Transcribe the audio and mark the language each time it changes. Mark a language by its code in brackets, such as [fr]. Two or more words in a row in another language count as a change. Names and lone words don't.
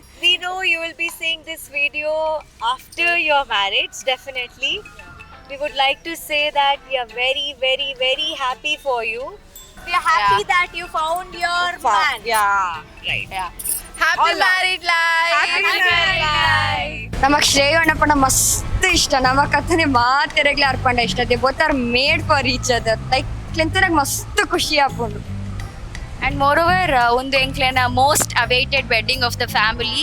[en] We know you will be seeing this video after your marriage, definitely. We would like to say that we are very happy for you. We are happy that you found your man. Yeah, right. Yeah. Happy married life. Happy married life. [tcy] ನಮಗ್ ಶ್ರೇಯ ಅಣ್ಣಪ್ಪನ ಮಸ್ತ್ ಇಷ್ಟ ನಮಗ್ ಕಥನೆ ಮಾತಿರಗ್ಲಿ ಅರ್ಪಂಡ ಇಷ್ಟ [en] they both are made for each other like [tcy] ನಂಗೆ ಮಸ್ತ್ ಖುಷಿ ಆಪುಂಡು. [en] And moreover, [tcy] ಒಂದು ಎಂಕ್ಲೆನ [en] most awaited wedding of the family.